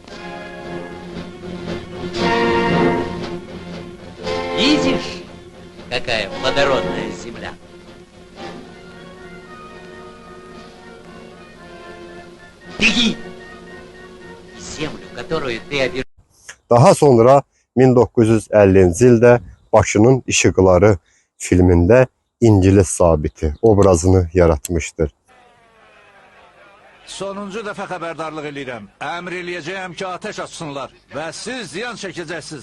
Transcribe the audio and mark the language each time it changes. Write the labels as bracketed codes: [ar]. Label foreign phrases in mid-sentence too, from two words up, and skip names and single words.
[ru] Видишь, какая плодородная земля? Беги! Землю, которую ты обижаешь. [az] Daha sonra 1950-ci ildə Başının İşıqları filmində İngilis zabiti obrazını yaratmışdır. Sonuncu dəfə xəbərdarlıq edirəm. Əmr eləyəcəyəm ki, ateş açsınlar və siz ziyan çəkəcəksiniz.